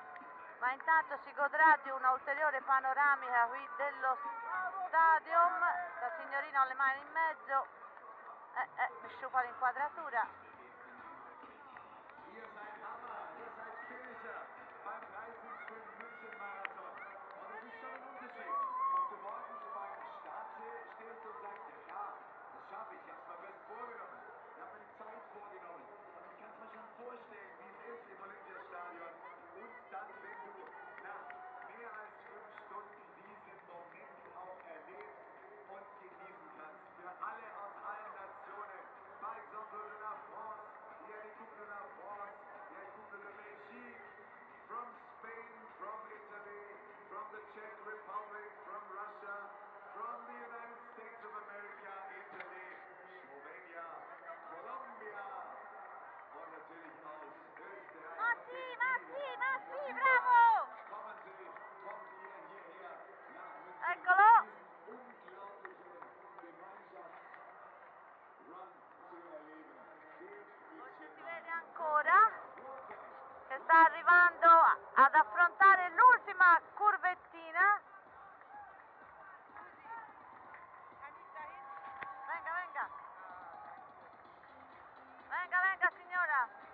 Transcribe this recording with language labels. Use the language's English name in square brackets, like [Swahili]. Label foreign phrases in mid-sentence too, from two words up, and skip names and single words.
[Italian] Ma intanto si godrà di una ulteriore panoramica qui dello stadium. La signorina ha le mani in mezzo, mi sciupa l'inquadratura. [German] Ihr seid Hammer, ihr seid Finisher beim 30. München-Marathon. Und es ist schon ein Unterschied, ob du morgens beim Start stehst und sagst, ja klar, das schaffe ich, hab's mir fest vorgenommen. Ich habe mir die Zeit vorgenommen. Und ich kann es mir schon vorstellen, wie es ist im Olympiastadion. Und dann, wenn du nach mehr als 5 Stunden diesen Moment auch erlebst und genießen kannst. Für alle aus allen Nationen. [French] Par exemple de la France, il y a les couples de la France, il y a les couples de Belgique, [English] from Spain, from Italy, from the Czech Republic, from Russia, from the United States of America, Italy, Slovenia, Colombia [German] und natürlich aus Österreich. [Italian] Massi, bravo! [German] Kommt ihr hierher nach München. [Italian] Eccolo! [German] Unglaubliche Gemeinschaftsrun zu erleben. [Italian] Forse si vede ancora che sta arrivando ad affrontare l'ultima curvettina. Venga, venga. Venga signora.